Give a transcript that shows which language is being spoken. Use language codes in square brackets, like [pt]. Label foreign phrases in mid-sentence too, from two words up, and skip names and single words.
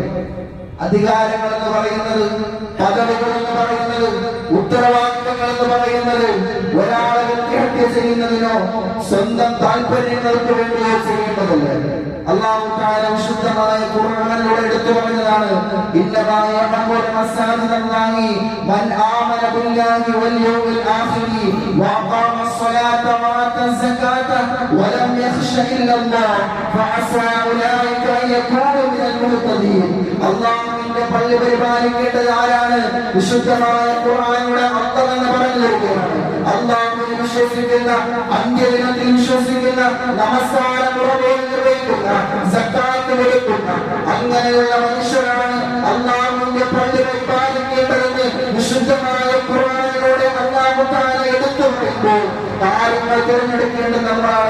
[ml] അധികാരങ്ങൾ എന്ന് പറയുന്നത്, പദവികൾ എന്ന് പറയുന്നത്, ഉത്തരവാദിത്തങ്ങൾ എന്ന് പറയുന്നത് ഒരാളെ വ്യക്തിഹത്യ ചെയ്യുന്നതിനോ സ്വന്തം താല്പര്യങ്ങൾക്ക് വേണ്ടിയോ ചെയ്യേണ്ടതല്ല. അല്ലാഹു തആല വിശുദ്ധമായ ഖുർആനിലൂടെ എടുത്തു പറഞ്ഞതാണ്, [ar] إنما يعمر مساجد الله من آمن بالله واليوم الآخر وأقام الصلاة وآتى الزكاة ولم يخش إلا الله فعسى أولئك أن يكونوا من المهتدين. [ml] അല്ലാഹുവിന്റെ പള്ളി പരിപാലിക്കേണ്ടത് ആരാണ്? വിശുദ്ധമായ ഖുർആനിലൂടെ അല്ലാഹു തന്നെ പറഞ്ഞിരിക്കുകയാണ്. അല്ലാഹുവിനെ വിശ്വസിക്കുന്ന, അന്ത്യദിനത്തിൽ വിശ്വസിക്കുന്ന, നമസ്കാരം നിർവഹിക്കുന്ന, സക്കാത്ത് കൊടുക്കുന്ന അങ്ങനെയുള്ള മനുഷ്യരാണ് അല്ലാഹുവിന്റെ പള്ളി പരിപാലിക്കേണ്ടതെന്ന് വിശുദ്ധമായ ഖുർആനിലൂടെ [ar] الله تعالى [ml] എടുത്തു പറയുമ്പോൾ കാര്യങ്ങൾ തിരഞ്ഞെടുക്കേണ്ടത് നമ്മളാണ്.